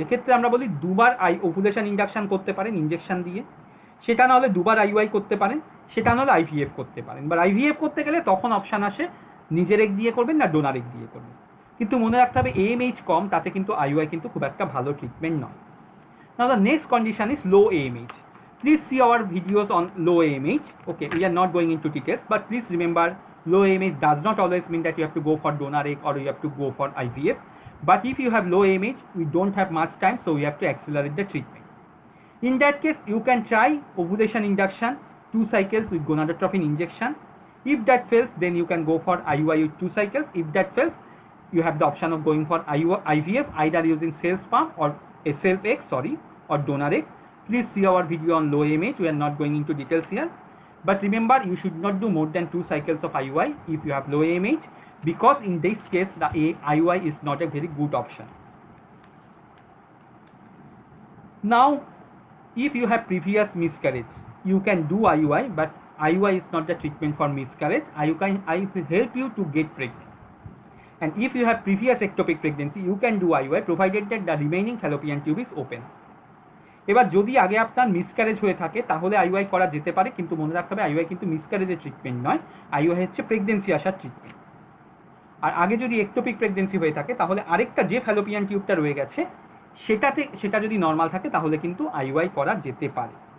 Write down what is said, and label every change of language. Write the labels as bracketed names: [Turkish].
[Bangla] এক্ষেত্রে আমরা বলি দুবার ওভুলেশন ইনজেকশন করতে পারেন ইনজেকশন দিয়ে, সেটা না হলে দুবার IUI করতে পারেন, সেটা না হলে IVF করতে পারেন। বা IVF করতে গেলে তখন অপশান আসে নিজের এগ দিয়ে করবেন না ডোনার এগ দিয়ে করবেন। কিন্তু মনে রাখতে হবে AMH কম, তাতে কিন্তু IUI কিন্তু খুব একটা ভালো ট্রিটমেন্ট নয়। [English] Now the next condition is low AMH. Please see our videos on low AMH. Okay, we are not going into details, but please remember, low AMH does not always mean that you have to go for donor egg or you have to go for IVF. But if you have low AMH, we don't have much time, so we have to accelerate the treatment. In that case, you can try ovulation induction, 2 cycles with gonadotropin injection. If that fails, then you can go for IUI with 2 cycles. If that fails, you have the option of going for IVF, either using cell sperm or a self egg, or donor egg. Please see our video on low AMH. We are not going into details here. But remember, you should not do more than 2 cycles of IUI if you have low AMH, because in this case, the IUI is not a very good option. Now, if you have previous miscarriage, you can do IUI, but IUI is not the treatment for miscarriage. I will help you to get pregnant. And if you have previous ectopic pregnancy, you can do IUI provided that the remaining fallopian tube is open. [Bangla] এবার যদি আগে আপনার miscarriage হয়ে থাকে তাহলে IUI করা যেতে পারে, কিন্তু মনে রাখতে হবে IUI কিন্তু মিসক্যারেজের ট্রিটমেন্ট নয়, IUI হচ্ছে প্রেগনেন্সি আসার ট্রিটমেন্ট। আর আগে যদি একটোপিক প্রেগনেন্সি হয়ে থাকে তাহলে আরেকটা যে ফ্যালোপিয়ান টিউবটা রয়ে গেছে সেটা যদি নর্মাল থাকে তাহলে কিন্তু IUI করা যেতে পারে।